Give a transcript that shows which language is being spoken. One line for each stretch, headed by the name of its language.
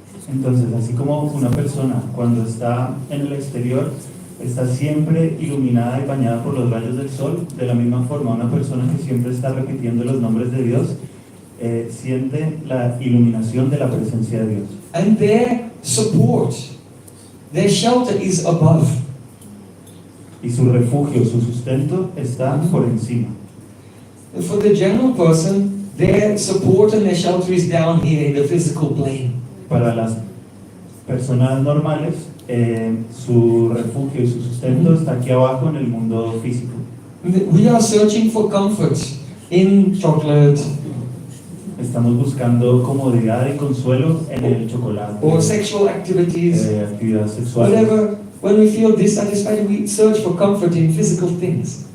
Spanish: Entonces, así como una persona cuando está en el exterior está siempre iluminada y bañada por los rayos del sol, de la misma forma una persona que siempre está repitiendo los nombres de Dios siente la iluminación de la presencia de Dios.
English: And their support, their shelter is above.
Spanish: Y su refugio, su sustento está por encima.
English: For the general person, their support and their shelter is down here in the physical plane.
Spanish: Para las personas normales, su refugio y su sustento está aquí abajo en el mundo físico.
English: We are searching for comfort in chocolate
Spanish: Estamos buscando comodidad y consuelo en el chocolate,
English: or sexual activities,
Spanish: actividades sexuales,
English: whatever. When we feel dissatisfied, we search for comfort in physical things.